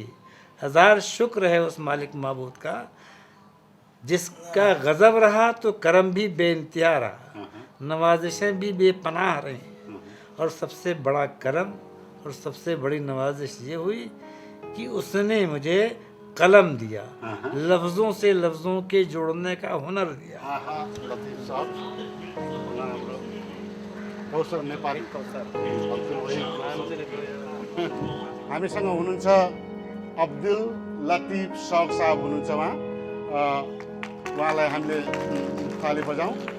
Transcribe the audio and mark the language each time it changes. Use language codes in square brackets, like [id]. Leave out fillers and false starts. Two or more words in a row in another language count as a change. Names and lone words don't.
[hi] हज़ार शुक्र है उस मालिक माबूद का, जिसका गज़ब रहा तो करम भी बेइंतहा रहा, नवाजिशें भी बेपनाह रहीं। और सबसे बड़ा करम और सबसे बड़ी नवाजिश ये हुई कि उसने मुझे कलम दिया, लफ्ज़ों से लफ्ज़ों के जोड़ने का हुनर दिया। [ne] कौशर नेपाली हामीसँग हुनुहुन्छ अब्दुल लतिफ शौक साहब हुनुहुन्छ। उहाँलाई हामीले ताली बजाउँ।